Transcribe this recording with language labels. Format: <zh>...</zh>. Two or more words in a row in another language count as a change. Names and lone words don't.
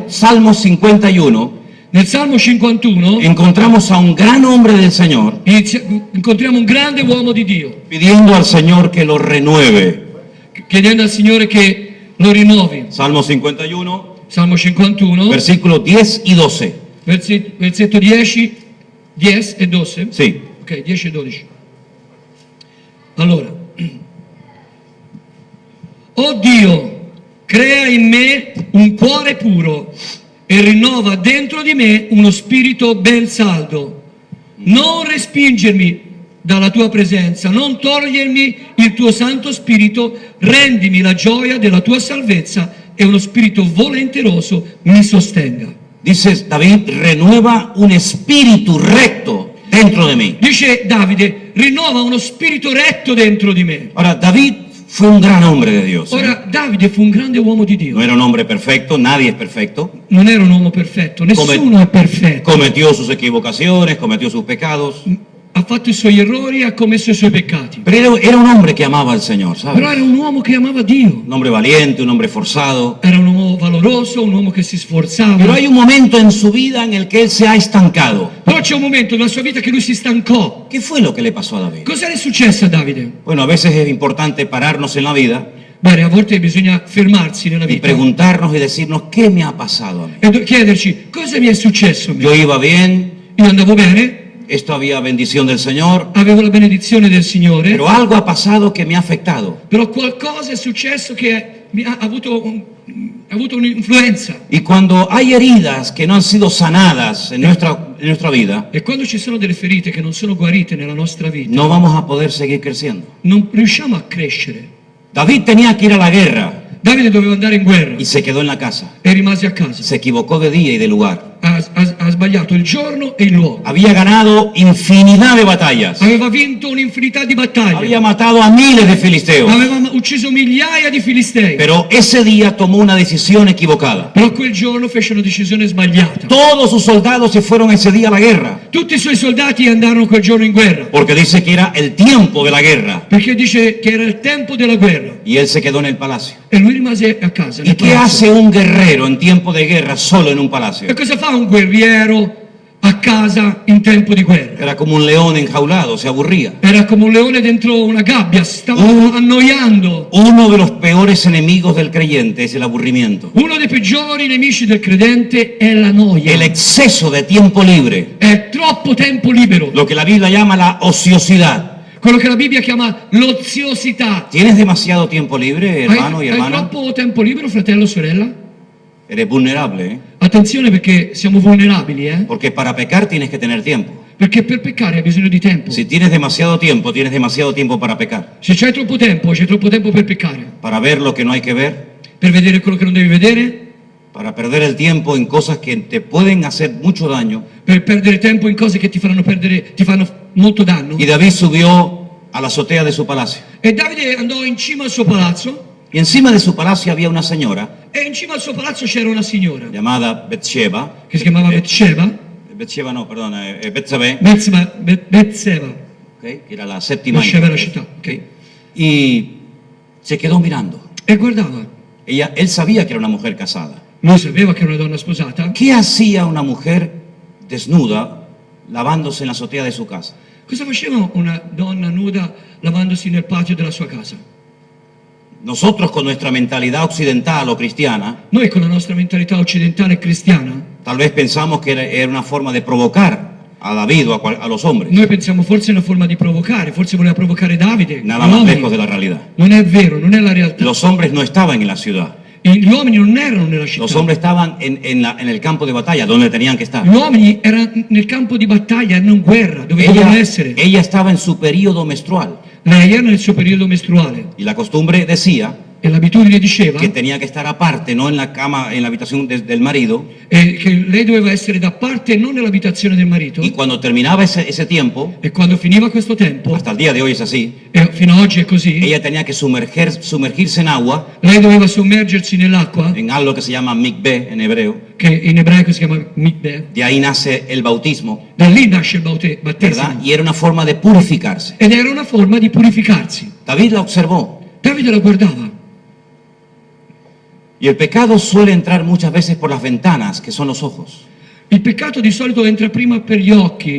<es>Salmo 51</es> <it>Nel Salmo 51</it> <es>encontramos a un gran hombre del Señor</es> <it>incontriamo un grande uomo di Dio,</it> <es>pidiendo al Señor que lo renueve.</es> <it>chiedendo al Signore che lo rinnovi.</it> <es>Salmo 51,</es> <it>Salmo 51,</it> <es>versículos 10 y 12.</es> <it>versetto 10 e 12.</it> <es>Sí.</es> <it>Ok, 10 e 12. Allora, oh Dio, crea in me un cuore puro e rinnova dentro di me uno spirito ben saldo. Non respingermi dalla tua presenza, non togliermi il tuo Santo Spirito, rendimi la gioia della tua salvezza e uno spirito volenteroso mi sostenga.</it> <es>Dice David, renueva un espíritu recto dentro de mí.</es> <it>Dice Davide, rinnova uno spirito retto dentro di me.</it> <es>Ahora, David fue un gran hombre de Dios.</es> <it>Ora, Davide fu un grande uomo di</it> <es>No</es> <it>Dio.</it> <es>era un hombre perfecto, nadie es perfecto.</es> <it>Non era un uomo perfetto, nessuno è perfetto.</it> <es>Cometió sus equivocaciones, cometió sus pecados.</es> <it>Ha fatto i suoi errori, ha commesso i suoi peccati.</it> <es>Pero era un hombre que amaba al Señor,</es> <it>Però</it> <es>¿sabes?</es> <it>era un uomo che amava Dio.</it> <es>Un hombre valiente, un hombre forzado.</es> <it>Era un uomo valoroso, un uomo che si sforzava.</it> <es>Pero hay un momento en su vida en el que él se ha estancado.</es> <it>Però c'è un momento nella sua vita che lui si stancò.</it> <es>¿Qué fue lo que le pasó a David?</es> <it>Cosa è successo a Davide?</it> <es>Bueno, a veces es importante pararnos en la vida</es> <it>Bene, a volte bisogna fermarsi nella</it> <es>y</es> <it>vita</it> <es>preguntarnos y decirnos, ¿qué me ha pasado a mí?</es> <it>e chiederci cosa mi è successo a me.</it> <es>Yo iba bien,</es> <it>Io andavo bene,</it> <es>esto había bendición del Señor,</es> <it>avevo la benedizione del Signore,</it> <es>pero algo ha pasado que me ha afectado.</es> <it>però qualcosa è successo che mi ha avuto un'influenza.</it> <es>Y cuando hay heridas que no han sido sanadas en nuestra vida,</es> <it>E quando ci sono delle ferite che non sono guarite nella nostra vita,</it> <es>no vamos a poder seguir creciendo.</es> <it>non riusciamo a crescere.</it> <es>David tenía que ir a la guerra</es> <it>Davide doveva andare in guerra</it> <es>y se quedó en la casa.</es> <it>e rimase a casa.</it> <es>Se equivocó de día y de lugar.</es> <it>Ha sbagliato il giorno e il luogo.</it> <es>Había ganado infinidad de batallas.</es> <it>Aveva vinto un'infinità di battaglie.</it> <es>Había matado a miles de filisteos.</es> <it>Aveva ucciso migliaia di filistei.</it> <es>Pero ese día tomó una decisión equivocada.</es> <it>Però quel giorno fece una decisione sbagliata.</it> <es>Todos sus soldados se fueron ese día a la guerra.</es> <it>Tutti i suoi soldati andarono quel giorno in guerra.</it> <es>Porque dice que era el tiempo de la guerra.</es> <it>Perché dice che era il tempo della guerra.</it> <es>Y él se quedó en el palacio.</es> <it>E lui rimase a casa.</it> <es>¿Y</es> <it>nel</it> <es>qué</es> <it>palazzo.</it> <es>hace un guerrero en tiempo de guerra solo en un palacio?</es> <it>E cosa fa un guerriero a casa in tempo di guerra.</it> <es>Era como un león enjaulado, se aburría.</es> <it>Era come un leone dentro una gabbia, si stava annoiando.</it> <es>Uno de los peores enemigos del creyente es el aburrimiento.</es> <it>Uno dei peggiori nemici del credente è la noia.</it> <es>El exceso de tiempo libre,</es> <it>È troppo tempo libero.</it> <es>lo que la Biblia llama la ociosidad.</es> <it>Quello che la Bibbia chiama l'oziosità.</it> <es>¿Tienes demasiado tiempo libre, hermano y</es> <it>Hai</it> <es>hermana?</es> <it>troppo tempo libero, fratello o sorella?</it> <es>Eres vulnerable, ¿eh?</es> <it>Attenzione perché siamo vulnerabili,</it> <es>Porque para pecar tienes que tener tiempo.</es> <it>Perché per peccare hai bisogno di tempo.</it> <es>Si tienes demasiado tiempo para pecar.</es> <it>Se c'hai troppo tempo per peccare.</it> <es>Para ver lo que no hay que ver,</es> <it>Per vedere quello che non devi vedere,</it> <es>para perder el tiempo en cosas que te pueden hacer mucho daño.</es> <it>per perdere tempo in cose che ti fanno molto danno.</it> <es>Y David subió a la azotea de su palacio.</es> <it>E Davide andò in cima al suo palazzo,</it> <es>Y encima de su palacio había una señora</es> <it>e in cima al suo palazzo c'era una signora</it> <es>llamada Betseba.</es> <it>che si chiamava Betseba,</it> <es>Betseba no, perdona, Betsabé,</es> <it>Betseba,</it> <es>okay, que era la séptima</es> <it>Betseba</it> <es>hija.</es> <it>è la città,</it> <es>ok? Y se quedó mirando.</es> <it>E guardava.</it> <es>Él sabía que era una mujer casada.</es> <it>Lui sapeva che era una donna sposata.</it> <es>¿Qué hacía una mujer desnuda lavándose en la azotea de su casa?</es> <it>Cosa faceva una donna nuda lavandosi nel patio della sua casa?</it> <es>Nosotros con nuestra mentalidad occidental o cristiana,</es> <it>Noi con la nostra mentalità occidentale e cristiana,</it> <es>tal vez pensamos que era una forma de provocar a David o a los hombres.</es> <it>noi pensiamo forse è una forma di provocare, forse voleva provocare Davide.</it> <es>Nada</es> <it>gli</it> <es>más</es> <it>uomini.</it> <es>lejos de la realidad.</es> <it>Non è vero, non è la realtà.</it> <es>Los hombres no estaban en la ciudad.</es> <it>Gli uomini non erano nella città.</it> <es>Los hombres estaban en el campo de batalla, donde tenían que estar.</es> <it>Gli uomini erano nel campo di battaglia, erano in guerra, dove dovevano essere.</it> <es>Ella estaba en su periodo menstrual.</es> <it>Lei era nel suo periodo mestruale</it> <es>Y la costumbre decía</es> <it>e l'abitudine diceva</it> <es>que tenía que estar aparte, no en la cama, en la habitación del marido.</es> <it>che lei doveva essere da parte e non nell'abitazione del marito.</it> <es>Y cuando terminaba ese tiempo,</es> <it>E quando finiva questo tempo,</it> <es>hasta el día de hoy es así,</es> <it>e fino ad oggi è così,</it> <es>ella tenía que sumergirse en agua,</es> <it>lei doveva sommergersi nell'acqua,</it> <es>en algo que se llama mikveh en hebreo.</es> <it>che in ebraico si chiama mikveh.</it> <es>De ahí nace el bautismo,</es> <it>Da lì nasce il</it> <es>¿verdad?</es> <it>battesimo.</it> <es>Y era una forma de purificarse.</es> <it>Ed era una forma di purificarsi.</it> <es>David la observó.</es> <it>Davide la guardava.</it> <es>Y el pecado suele entrar muchas veces por las ventanas, que son los ojos.</es> <it>Il peccato di solito entra prima per gli occhi</it>